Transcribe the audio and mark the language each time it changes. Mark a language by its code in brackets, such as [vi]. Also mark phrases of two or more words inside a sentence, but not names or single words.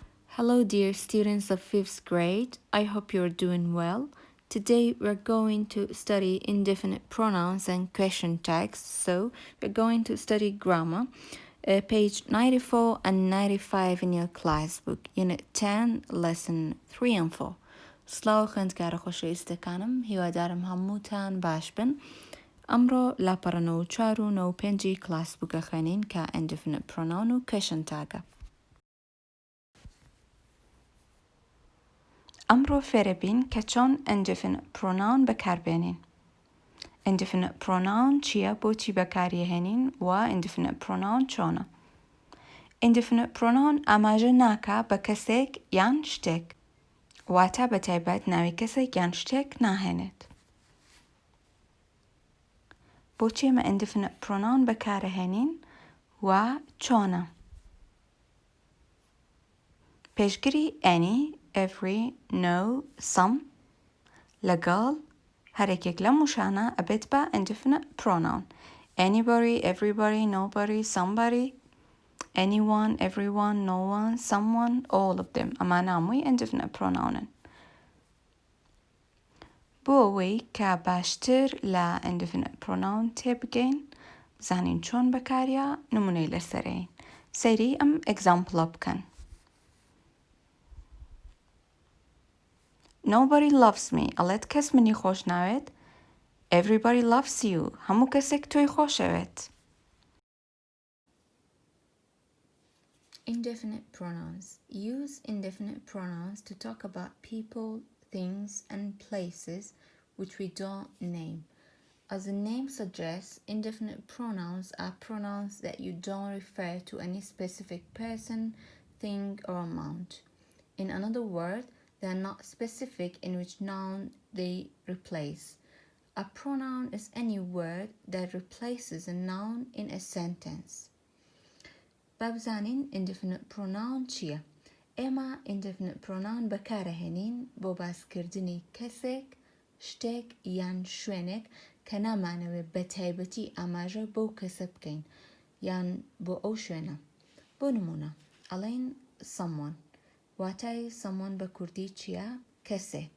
[en] Hello, dear students of 5th grade. I hope you're doing well. Today we're going to study indefinite pronouns and question tags. So we're going to study grammar, page 94 and 95 in your class book, Unit 10, Lesson 3 and 4. [ckb] سلااو خوێندکارە خۆشەویستەکانم هیوادارم هەمووتان باش بن. ئەمڕۆ لاپەڕە 94 و 95 [en] class book [ckb] خوێنین کە [en] indefinite pronoun [ckb] و [en] question tag [ckb] ە. ئەمڕۆ فێرە بین کە چۆن [en] indefinite pronoun [ckb] بەکاربێنین. [en] Indefinite pronoun [ckb] چییە؟ بۆچی بەکاریهێنین و [en] indefinite pronoun [ckb] چۆنە؟ [en] Indefinite pronoun [ckb] ئاماژە ناکا بە کەسێک یان شتێک. واتە بەتایبەت ناوی کەسێک یان شتێک ناهێنێت. بۆچی ئێمە [en] indefinite pronoun [ckb] بەکارەهێنین و چۆنە؟ پێشگری [en] any, every, no, some [ckb] لەگەڵ هەرێکێک لەم وشانە ئەبێت بە [en] indefinite pronoun. Anybody, everybody, nobody, somebody, anyone, everyone, no one, someone, all of them. [ckb] ئەمانە هەمووی [en] indefinite pronoun [ckb] ن. بۆ ئەوەی کە باشتر لە [en] indefinite pronoun [ckb] تێبگەین بزانین چۆن بەکاریە نمونەی لەسەرەین. سەیری ئەم example بکەن. [en] Nobody loves me. [ckb] ئەڵێت کەس منی خۆش ناوێت. [en] Everybody loves you. [ckb] هەموو کەسێک تۆی خۆشەوێت. [en] Indefinite pronouns. Use indefinite pronouns to talk about people, things, and places which we don't name. As the name suggests, indefinite pronouns are pronouns that you don't refer to any specific person, thing, or amount. In another word, they are not specific in which noun they replace. A pronoun is any word that replaces a noun in a sentence. [ckb] بابزانین [en] indefinite pronoun [ckb] چییە؟ ئێمە [en] indefinite pronoun [ckb] بەکارەهێنین بۆ باسکردنی کەسێک، شتێک یان شوێنێک کە نامانەوێت بەتایبەتی ئاماژە بۆ کەسە بکەین یان بۆ ئەو شوێنە. بۆ نمونە ئەڵێن someone. واتای someone بە کوردی چییە؟ کەسێک.